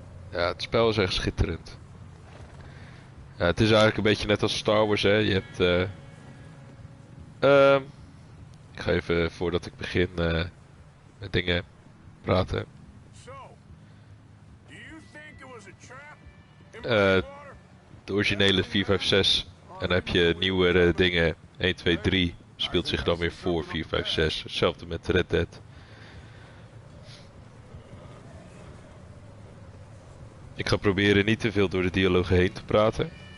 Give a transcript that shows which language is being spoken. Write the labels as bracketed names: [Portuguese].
[Dutch] Ja, het spel is echt schitterend. Ja, het is eigenlijk een beetje net als Star Wars, hè. Je hebt... ik ga even, voordat ik begin, met dingen praten. [English] So, do you think it was a trap in Eh, Blackwater? [Dutch] De originele 4, 5, 6. En dan heb je nieuwere dingen. 1, 2, 3 speelt zich dan weer voor 4, 5, 6. Hetzelfde met Red Dead. Ik ga proberen niet te veel door de dialogen heen te praten.